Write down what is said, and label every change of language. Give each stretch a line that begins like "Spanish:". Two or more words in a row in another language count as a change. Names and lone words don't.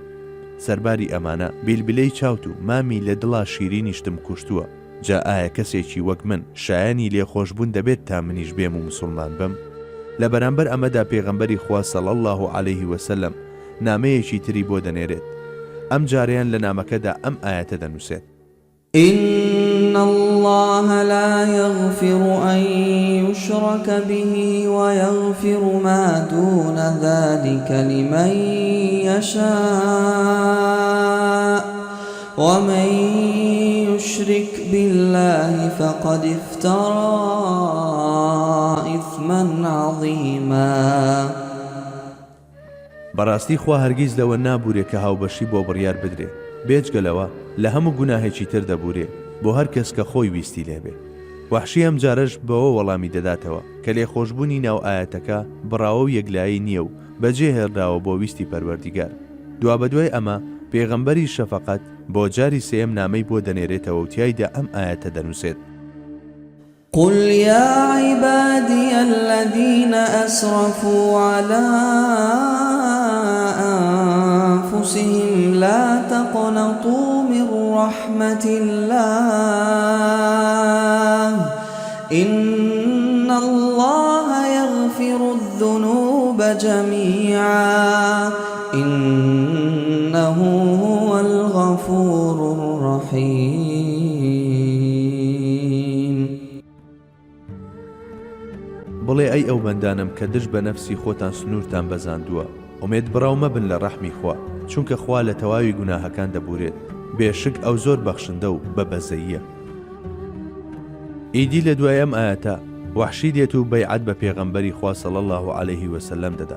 Central Kurdish: سەرباری ئەمانە بیلبلەی چاوت و مامی لە دڵا شیرینیشتم کوشتووە. جا ئایا کەسێکی وەک من شایانی لێخۆشبوون دەبێت تا منیش بێم و مسلمان بم؟ لە بەرامبەر ئەمەدا پێغەمبەری خوا
Arabic: صلی الله عەلەیه وسلم
Central Kurdish: نامەیەکی تری بۆ دەنێرێت. ئەم جاریان لە نامەکەدا ئەم ئاەتە دەنووسێت:
Arabic: إن الله لا يغفر أن يشرك به ويغفر ما دون ذلك لمن يشاء ومن يشرك بالله فقد افترى إثما عظيما.
Central Kurdish: بەڕاستی خوا هەرگیز لەوە نابورێ کە هاوبەشی بۆ بڕیار بدرێ، بێجگەلەوە لە هەموو گوناهێکی تر دەبورێ بۆ هەر کەس کە خۆی ویستی لێبێ. وەحشی ئەم جارەش بەوە وەڵامی دەداتەوە کە لێخۆشبوونی ناو ئاەتەکە بڕاوە و یەکلایی نییە و بەجێ هێڕراوە بۆ ویستی پەروەردیگار. دوا بەدوای ئەمە پێغەمبەری شەفەقەت بۆ جاری سێم نامەی بۆ دەنێرێتەوە و تیایدا ئەم ئاەتە دەنووسێت:
Arabic: قل يا عبادي الذين أسرفوا على أنفسهم لا تقنطوا من رحمة الله إن الله يغفر الذنوب جميعا إنه هو الغفور الرحيم.
Central Kurdish: بڵێ ئەی ئەو بەندانم کە دژ بە نەفسی خۆتان سنوورتان بەزاندووە، ئومێد بڕاو مەبن لە ڕەحمی خوا، چونکە خوا لە تەواوی گوناهەکان دەبورێت. بێشک ئەو زۆر بەخشندە و بەبەزەییە. ئیدی لە دوای ئەم ئاەتە وەحشی دێت و بەیعەت بە پێغەمبەری خوا
Arabic: صلی الله عەلەیه وسلم
Central Kurdish: دەدات.